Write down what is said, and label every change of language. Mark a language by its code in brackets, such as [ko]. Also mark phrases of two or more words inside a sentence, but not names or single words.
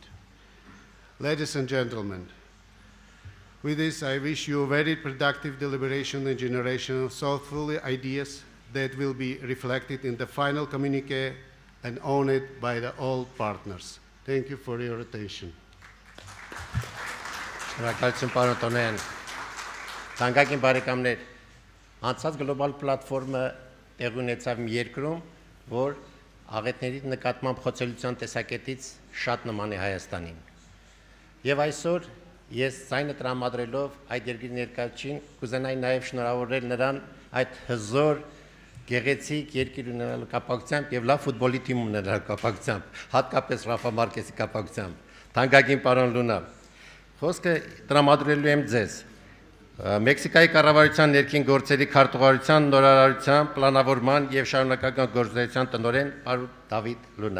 [en] Ladies and gentlemen, with this, I wish you a very productive deliberation and generation of thoughtful ideas that will be reflected in the final communique and owned by all partners. Thank you for your attention. [hy] Շնորհակալություն պարոն Տոնոյան։ Թանկագին բարեկամներ, անցած գլոբալ պլատֆորմը տեղի ունեցավ մի երկրում, որ աղետների նկատմամբ խոցելիության տեսակետից շատ նման է Հայաստանին։ Եվ այսօր ես ցայնը տրամադրելով այդ երկրի ներկայացին կուզենայի նաև շնորհավորել նրան այդ հզոր գեղեցիկ երկիր ունենալու կապակցությամբ եւ լավ ֆուտբոլի թիմ ունենալու կապակցությամբ, հատկապես Ռաֆա Մարկեսի կապակցությամբ։ Թանկագին պարոն Լունա, խոսքը տրամադրելու եմ ձեզ։ Մեքսիկայի կառավարության ներքին գործերի քարտուղարության նորարարության, պլանավորման եւ շարունակական գործունեության տնօրեն պարոն Դավիթ Լունա.